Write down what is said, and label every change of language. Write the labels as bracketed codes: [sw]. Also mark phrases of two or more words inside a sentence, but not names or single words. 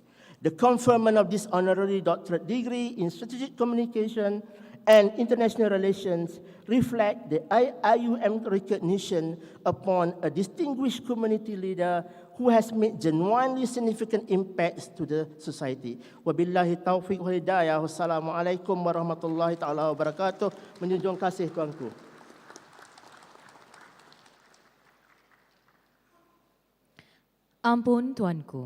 [en] The conferment of this honorary doctorate degree in strategic communication and international relations reflect the IUM recognition upon a distinguished community leader who has made genuinely significant impacts to the society. [ar] وبالله التوفيق والهداية. والسلام عليكم ورحمة الله تعالى وبركاته. [ms] Menjunjung kasih tuanku. Ampun Tuanku.